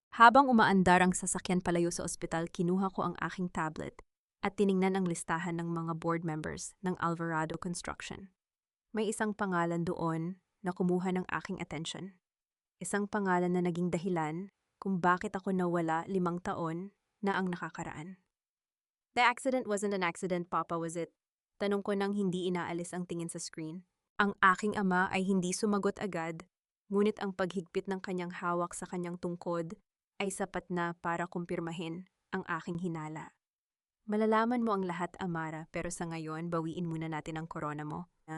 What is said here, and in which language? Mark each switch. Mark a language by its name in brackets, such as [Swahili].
[Filipino] Habang umaandar ang sasakyan palayo sa ospital, kinuha ko ang aking tablet at tiningnan ang listahan ng mga board members ng Alvarado Construction. May isang pangalan doon na kumuha ng aking atensyon. Isang pangalan na naging dahilan kung bakit ako nawala 5 taon na ang nakakaraan. [English] The accident wasn't an accident, Papa, was it? [Filipino] Tanong ko nang hindi inaalis ang tingin sa screen. Ang aking ama ay hindi sumagot agad, ngunit ang paghigpit ng kanyang hawak sa kanyang tungkod ay sapat na para kumpirmahin ang aking hinala. Malalaman mo ang lahat, Amara, pero sa ngayon, bawiin muna natin ang korona mo.